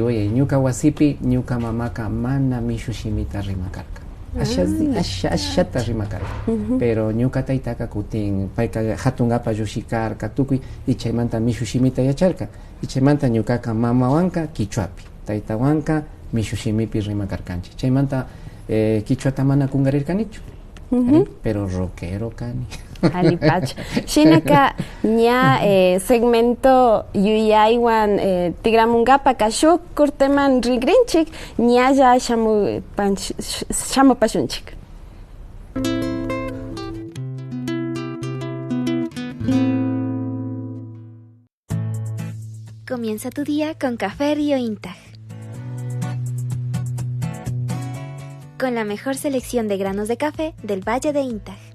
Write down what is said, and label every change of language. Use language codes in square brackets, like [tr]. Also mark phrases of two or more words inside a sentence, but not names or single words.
[qu] oye ñuka wasipi ñuka mamaka mana mishu shimita rimakarka ashata rimakarka pero ñuka taytaka kutin payka hatungapa llushikarka tukuy y chaymanta mishu shimita yacharka y chaymanta ñukaka mamawanka kichwapi taytawanka mishu shimipi rimakarkanchik chaymanta kichwata mana kungarirkanichu pero rockero kani. Alipacha. Shinaka ña segmento yuyaywan tigramungapa kashuk kurteman rigrinchik ña ya shamu pashunchik. [es] Comienza tu día con Café Río Intag. Con la mejor selección de granos de café del Valle de Intag.